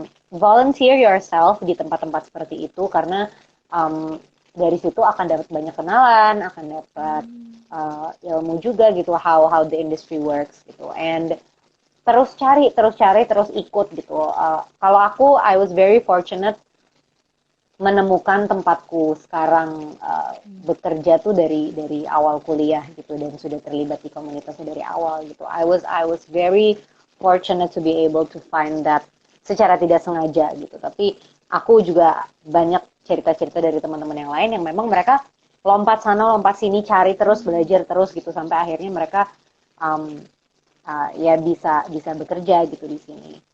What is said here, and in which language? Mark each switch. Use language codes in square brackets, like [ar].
[id] Volunteer yourself di tempat-tempat seperti itu karena um, dari situ akan dapat banyak kenalan, akan dapat ilmu juga gitu, [en] how the industry works [id] gitu. And terus ikut gitu. Kalau aku, [en] I was very fortunate [id] menemukan tempatku sekarang bekerja tuh dari awal kuliah gitu, dan sudah terlibat di komunitasnya dari awal gitu. [en] I was very fortunate to be able to find that [id] secara tidak sengaja gitu. Tapi aku juga banyak cerita-cerita dari teman-teman yang lain yang memang mereka lompat sana lompat sini, cari terus, belajar terus gitu, sampai akhirnya mereka um, ya bisa bisa bekerja gitu di sini.